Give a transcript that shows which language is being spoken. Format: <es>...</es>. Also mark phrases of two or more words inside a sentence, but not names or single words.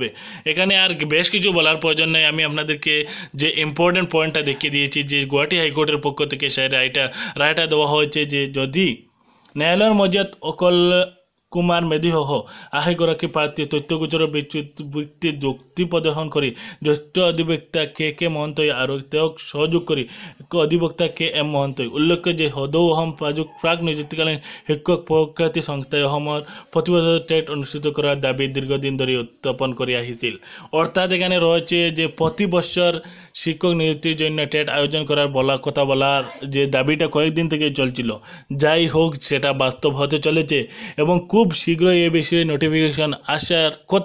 <bn>এখানে আর বেশ কিছু বলার প্রয়োজন নেই, আমি আপনাদেরকে যে</bn> <en>important point</en> <bn>দেখিয়ে দিয়েছি যে গুয়াহাটি হাইকোর্টের পক্ষ থেকে সেই রায়টা দেওয়া হয়েছে যে যদি ন্যায়ালয়ের</bn> <as>মজিয়াত অকল কুমার মেধিসহ 80গৰাকী প্ৰাৰ্থীয়ে তথ্যগোচৰৰ ভিত্তিত যুক্তি প্ৰদৰ্শন কৰি জ্যেষ্ঠ অধিবক্তা কে মহন্তই আৰু তেওঁক সহযোগ কৰি অধিবক্তা KM মহন্তই উল্লেখ্য যে সদৌ অসম প্ৰাক নিযুক্তিকালীন শিক্ষক প্ৰশিক্ষাৰ্থী সংস্থাই অসমৰ প্ৰতিবছৰ টেট অনুষ্ঠিত কৰাৰ দাবী দীর্ঘদিন ধরে উত্থাপন করে আহিছিল।</as> <bn>অর্থাৎ এখানে রয়েছে যে প্রতি বছর শিক্ষক নিযুক্তির জন্য টেট আয়োজন করার কথা বলার যে দাবিটা কয়েকদিন থেকে চলছিল, যাই হোক সেটা বাস্তব হতে চলেছে এবং খুব শীঘ্রই এই বিষয়ে নোটিফিকেশন আসার কথা।</bn>